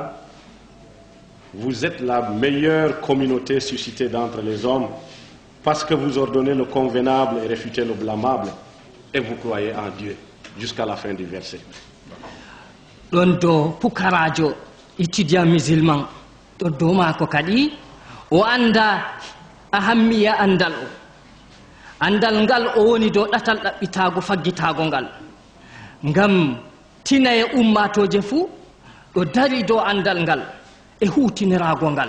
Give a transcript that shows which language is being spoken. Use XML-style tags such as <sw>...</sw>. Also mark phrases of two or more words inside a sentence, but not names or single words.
<fr>Vous êtes la meilleure communauté suscitée d'entre les hommes parce que vous ordonnez le convenable et réfutez le blâmable et vous croyez en Dieu. Jusqu'à la fin du verset.</fr> <ff>Dondo pukarajo</ff> <fr>étudiant musulman</fr> <ff>to do mako kadi o anda ahammiya andal ngal o woni do datal dabbitago faggitago ngal ngam tinaye ummatoje fu do dari do andal ngal e hutinirago ngal.</ff>